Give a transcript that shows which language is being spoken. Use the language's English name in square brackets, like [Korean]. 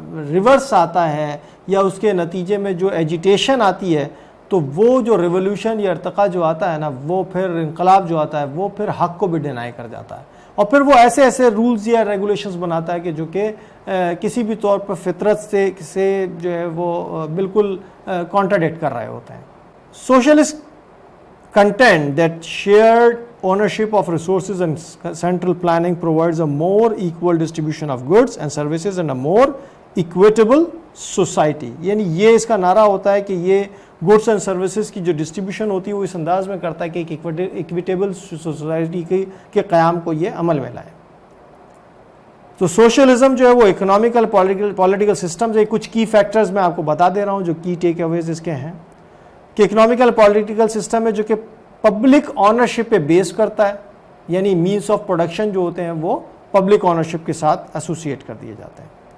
[Urdu] Reverse آتا ہے یا اس کے نتیجے میں جو ایجیٹیشن آتی ہے, تو وہ جو ریولوشن یا ارتقاء جو آتا ہے نا, وہ پھر انقلاب جو آتا ہے وہ پھر حق کو بھی ڈینائی کر جاتا ہے, اور پھر وہ ایسے رولز یا ریگولیشنز بناتا ہے کہ جو کہ کسی بھی طور پر فطرت سے جو ہے وہ بالکل کانٹراڈکٹ کر رہے ہوتے ہیں. [English] Socialist contend that shared ownership of resources and central planning provides a more equal distribution of goods and services and a more equitable society. [Urdu] یعنی یہ اس کا نعرہ ہوتا ہے کہ یہ گڈس اینڈ سروسز کی جو ڈسٹریبیوشن ہوتی ہے وہ اس انداز میں کرتا ہے کہ ایک ایکویٹیبل سوسائٹی کے قیام کو یہ عمل میں لائے. تو سوشلزم جو ہے وہ اکنامیکل پولیٹیکل سسٹم سے کچھ کی فیکٹرز میں آپ کو بتا دے رہا ہوں جو کی ٹیک اویز اس کے ہیں, کہ اکنامیکل پولیٹیکل سسٹم ہے جو کہ پبلک آنرشپ پہ بیس کرتا ہے, یعنی مینس آف پروڈکشن جو ہوتے ہیں وہ پبلک آنرشپ کے ساتھ ایسوسیٹ کر دیے جاتے ہیں.